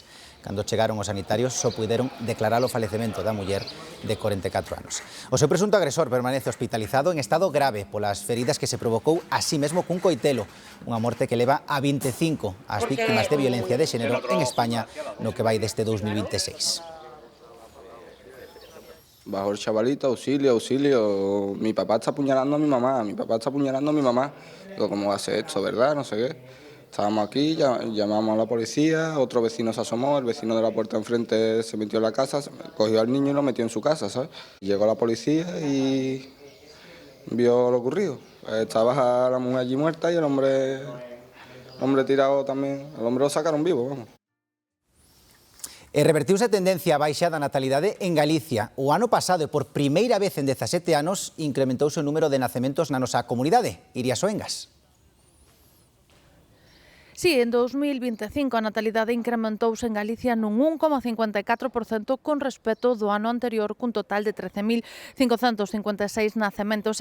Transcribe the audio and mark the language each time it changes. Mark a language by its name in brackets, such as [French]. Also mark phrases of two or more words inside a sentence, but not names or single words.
[Galician] Cando chegaron os sanitarios só puideron declarar o falecemento da muller de 44 anos. O seu presunto agresor permanece hospitalizado en estado grave polas feridas que se provocou así mesmo cun coitelo. Unha morte que leva a 25 as víctimas de violencia de xénero en España no que vai deste 2026. [Spanish] Bajo el chavalito, auxilio, auxilio, mi papá está apuñalando a mi mamá, mi papá está apuñalando a mi mamá. Digo, ¿cómo va a ser esto, verdad? No sé qué. Estábamos aquí, llamamos a la policía, otro vecino se asomó, el vecino de la puerta enfrente se metió en la casa, cogió al niño y lo metió en su casa, ¿sabes? Llegó la policía y vio lo ocurrido. Estaba la mujer allí muerta y el hombre tirado también. El hombre lo sacaron vivo, vamos. [Galician] E revertiuse a tendencia a baixa da natalidade en Galicia. O ano pasado, e por primeira vez en 17 anos, incrementouse o número de nacementos na nosa comunidade. Iria Soengas. Sí, en 2025 a natalidade incrementouse en Galicia nun 1,54% con respecto do ano anterior, cun total de 13.556 nacementos.